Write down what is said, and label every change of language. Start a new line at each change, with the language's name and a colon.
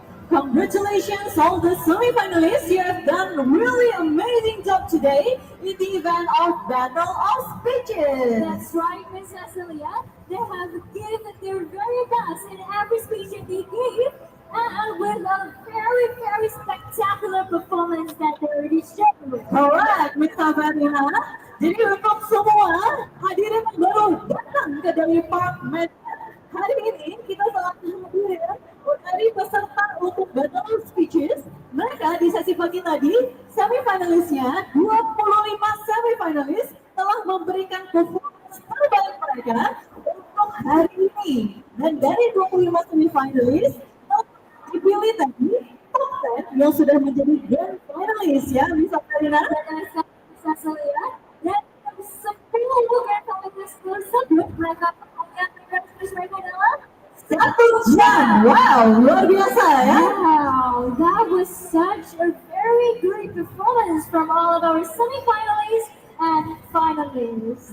English: Congratulations all the semi-finalists, you have done a really amazing job today in the event of Battle of Speeches. That's right, Miss Cecilia. They have given their very best in every speech that they gave, and with a very, very spectacular performance that they already shared. Correct, Miss Sabrina.
Indonesian: Jadi untuk semua hadirin yang baru datang ke Delhi Park Medan, hari ini kita telah hadir dari peserta untuk Battle of Speeches. Mereka di sesi pagi tadi, semi-finalisnya, 25 semi-finalis telah memberikan performance terbaik mereka untuk hari ini. Dan dari 25 semi-finalis, dipilih tadi top 10 yang sudah menjadi grand finalis ya, Miss Sabrina. Dan 10 grand finalists tersebut mereka punya mereka adalah 1 jam. Wow, luar biasa ya.
English: Wow, that was such a very great performance from all of our semi-finalists and finalists.